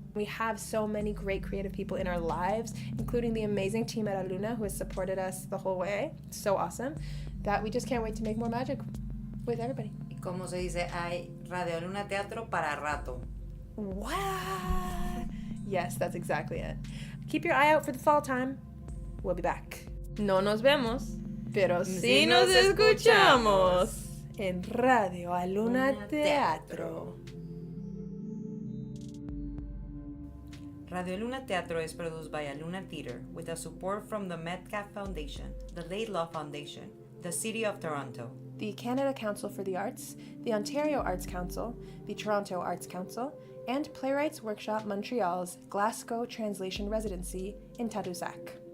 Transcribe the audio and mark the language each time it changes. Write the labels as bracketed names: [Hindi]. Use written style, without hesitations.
[English] We have so many great creative people in our lives, including the amazing team at Aluna who has supported us the whole way. So awesome that we just can't wait to make more magic with everybody. [Spanish] Y como se dice, hay Radio Luna Teatro para rato. [English] What? Yes, that's exactly it. Keep your eye out for the fall time. We'll be back. [Spanish] No nos vemos, pero sí nos escuchamos en Radio Aluna Luna Teatro. [English] Radio Luna Teatro is produced by Aluna Theatre with the support from the Metcalf Foundation, the Laidlaw Foundation, the City of Toronto, The Canada Council for the Arts, the Ontario Arts Council, the Toronto Arts Council, and Playwrights Workshop Montreal's Glasgow Translation Residency in Tadoussac.